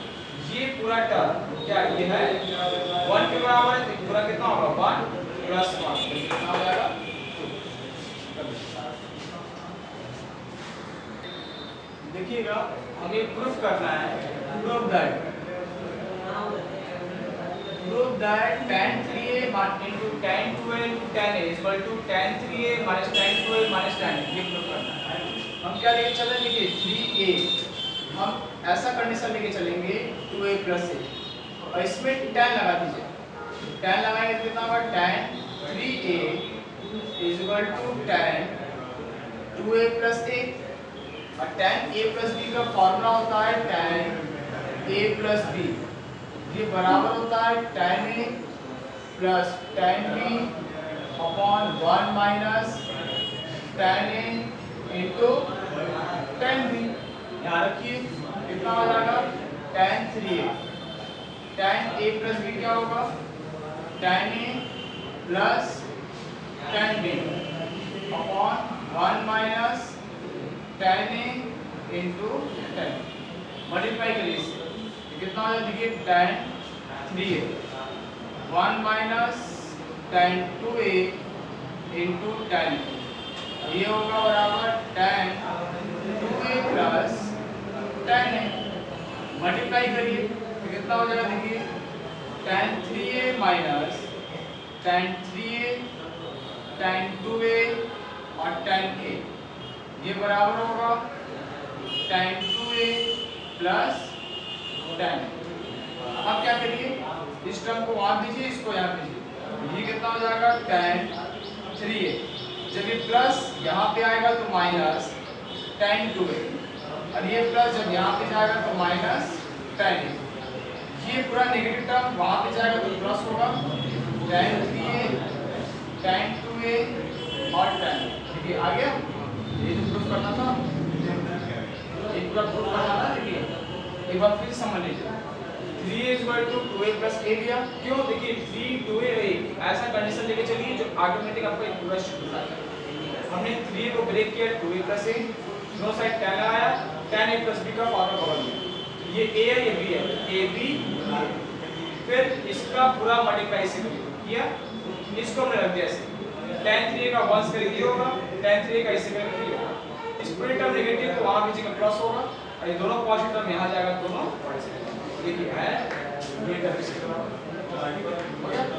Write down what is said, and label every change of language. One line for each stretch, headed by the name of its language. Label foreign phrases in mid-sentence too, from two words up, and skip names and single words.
Hindi: ये पूरा टर्म क्या ये है 1 के बराबर है, तो पूरा कितना होगा 1 प्लस 1 कितना हो जाएगा 2। देखिएगा हमें प्रूफ करना है,
English: proof that tan 3a into tan 2a into tan a is equal to tan 3a minus tan 2a minus tan a,
Hindi: ये प्रूफ करना है। हम क्या लेके चल रहे हैं, देखिए 3a, हम ऐसा कंडीशन लेके चलेंगे
English: 2a plus a
Hindi: और इसमें tan लगा दीजिए, tan लगाएंगे तो कितना होगा
English: tan 3a is equal to tan 2a plus a,
Hindi: और
English: tan a plus b
Hindi: का फॉर्मूला होता है
English: tan a plus b,
Hindi: ये बराबर होता है
English: tan a plus tan b upon 1 minus tan a into tan b.
Hindi: यहाँ रखिए कितना हो जाएगा tan 3a,
English: tan a plus b
Hindi: क्या होगा
English: tan a plus tan b upon 1 minus tan a into tan,
Hindi: मल्टीप्लाई करिए इसे, कितना हो जाएगा देखिए tan 3a
English: 1 minus tan 2a into tan,
Hindi: ये होगा बराबर
English: tan 2a plus tan a,
Hindi: मल्टीप्लाई करिए तो कितना हो जाएगा देखिए
English: tan 3a minus tan 3a tan 2a
Hindi: और tan a, ये बराबर होगा
English: tan 2a plus tan.
Hindi: अब क्या करिए, इस टर्म को वहां दीजिए, इसको यहाँ दीजिए, ये कितना हो जाएगा tan 3a, जब ये प्लस यहाँ पे आएगा तो
English: minus tan 2a,
Hindi: और ये प्लस जब यहाँ पे जाएगा तो
English: minus tan a,
Hindi: ये पूरा
English: negative term
Hindi: वहां पे जाएगा तो प्लस होगा tan 3a tan 2a और tan a। देखिए आ गया, ये जो प्रूफ करना था, ये पूरा प्रूफ करना था। देखिए एक बार फिर समझ लीजिए,
English: 3a is equal to 2a plus a
Hindi: लिया, क्यों, देखिए 3 2a ऐसा कंडीशन लेके चलिए जो ऑटोमेटिक आपको एक पूरा शिफ्ट होता है। हमने 3a को ब्रेक किया
English: 2a plus a,
Hindi: दोनों साइड tan लगाया,
English: tan a plus b
Hindi: का फॉर्मूला बगल में, ये a है ये b है, a b a, फिर इसका पूरा मल्टीप्लाई से किया, इसको हमने रख दिया ऐसे, tan 3a का 1 करके ये होगा, tan 3a का ऐसे करके ये होगा, इस पूरे टर्म नेगेटिव तो वहां की जगह प्लस होगा और ये दोनों
English: positive term
Hindi: यहां जाएगा, दोनों ये क्या है, ये टर्म इसके बराबर,